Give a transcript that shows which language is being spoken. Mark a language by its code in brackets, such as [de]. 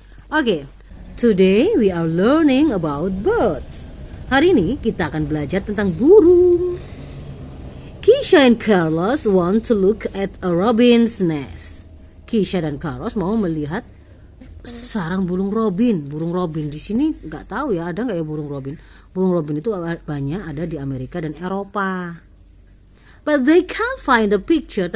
[en] Oke, today we are learning about birds. [id] Hari ini kita akan belajar tentang burung. [en] Keisha and Carlos want to look at a robin's nest. [id] Keisha dan Carlos mau melihat sarang burung robin. Burung robin di sini nggak tahu ya, ada nggak ya burung robin? Burung robin itu banyak ada di Amerika dan Eropa. [en] But they can't find the picture.